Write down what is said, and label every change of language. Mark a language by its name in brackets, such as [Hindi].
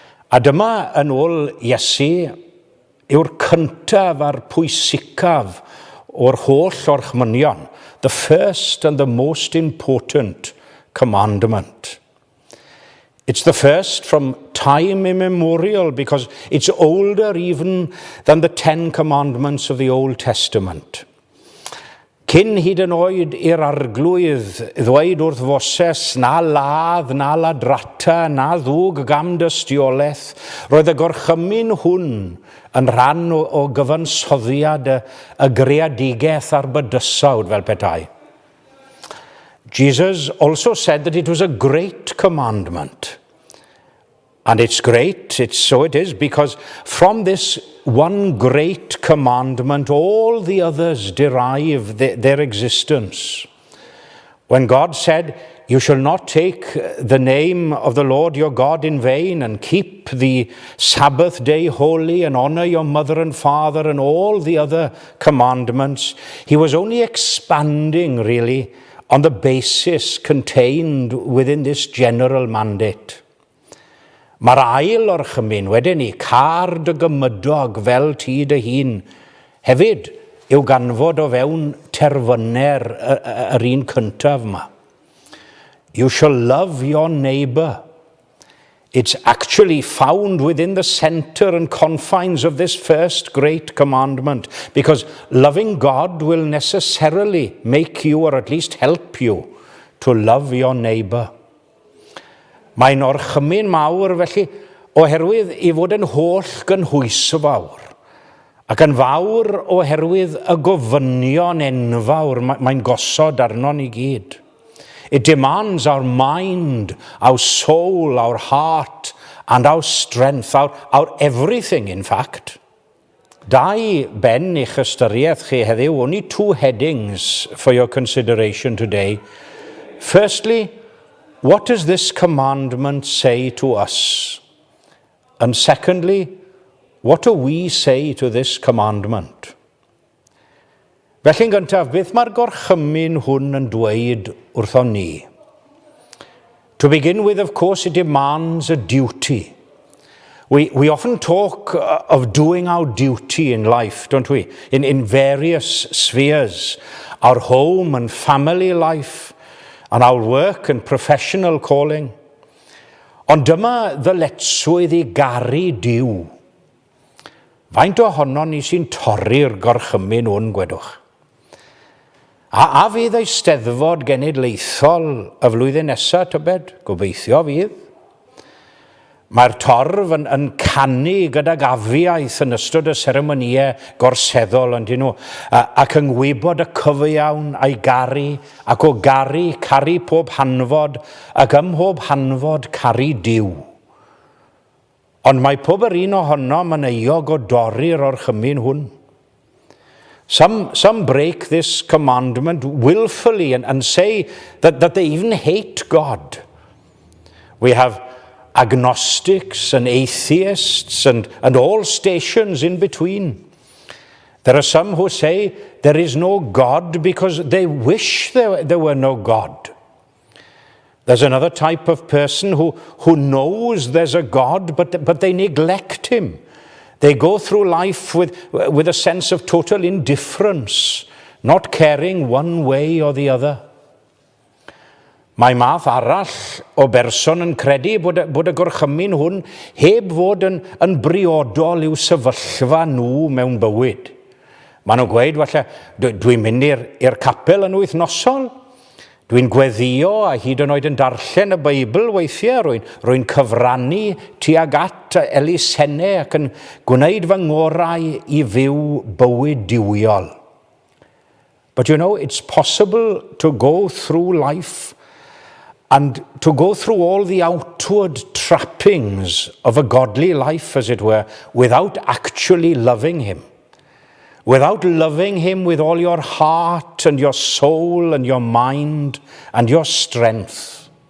[Welsh] A dyma yn ôl Iesu yw'r cyntaf a'r pwysicaf o'r holl orchmynion, [English] the first and the most important commandment. It's the first from time immemorial because it's older even than the 10 commandments of the Old Testament. [Welsh] Cyn hyd yn oed i'r arglwydd ddweud wrth foses na ladd, na ladrata, na ddwg gam dystiolaeth, roedd y gorchymyn hwn yn rhan o gyfansoddiad y greadigaeth a'r bydysawd fel petai. [English] Jesus also said that it was a great commandment. And it's great, so it is, because from this one great commandment, all the others derive their existence. When God said, "You shall not take the name of the Lord your God in vain and keep the Sabbath day holy and honor your mother and father," and all the other commandments, he was only expanding, really, on the basis contained within this general mandate. [Welsh] Mae'r ail orchymyn wedyn ni, car dy gymydog fel ti dy hun, hefyd yw ganfod o fewn terfyner yr un cyntaf yma. [English] You shall love your neighbor. It's actually found within the center and confines of this first great commandment, because loving God will necessarily make you, or at least help you, to love your neighbor. [Welsh] Mae'n orchymyn mawr felly oherwydd I fod yn holl gynhwysfawr ac yn fawr oherwydd y gofynion enfawr mae'n gosod arno ni gyd. [English] It demands our mind, our soul, our heart and our strength, our everything in fact. [Welsh] Dau ben i'ch ystyriaeth chi heddiw, [English] only two headings for your consideration today. Firstly, what does this commandment say to us? And secondly, what do we say to this commandment? [Welsh] Felly'n gyntaf, beth mae'r gorchymyn hwn yn dweud wrtho ni? [English] To begin with, of course, it demands a duty. We often talk of doing our duty in life, don't we? In various spheres, our home and family life, and our work and professional calling. [Welsh] Ond dyma ddyletswydd I garu Duw. Faint ohono ni sy'n torri'r gorchymyn hwn, gwedwch? A fydd ei steddfod genedlaethol y flwyddyn nesaf, tybed? Gobeithio fydd. Mae'r torf yn canu gydag afiaeth yn ystod y seremonïau gorseddol yn dyn nhw, ac yn gwybod y cyfiawn a'i garu, ac o garu, caru pob hanfod, ac ym mhob hanfod caru Duw. Ond mae pob yr un ohono yn euog o dorri'r orchymyn hwn. [English] Some break this commandment willfully and say that they even hate God. We have agnostics and atheists and all stations in between. There are some who say there is no God because they wish there were no God. There's another type of person who knows there's a God, but they neglect him. They go through life with a sense of total indifference, not caring one way or the other. [Welsh] Mae math arall o berson yn credu bod y gorchymyn hwn heb fod yn briodol i'w sefyllfa nhw mewn bywyd. Maen nhw'n gweud, falle, dwi'n mynd i'r capel yn wythnosol, dwi'n gweddio a hyd yn oed yn darllen y Beibl weithiau, rwy'n cyfrannu tuag at elusennau ac yn gwneud fy ngorau i fyw bywyd diwiol. [English] But you know, it's possible to go through life and to go through all the outward trappings of a godly life, as it were, without actually loving him. Without loving him with all your heart and your soul and your mind and your strength.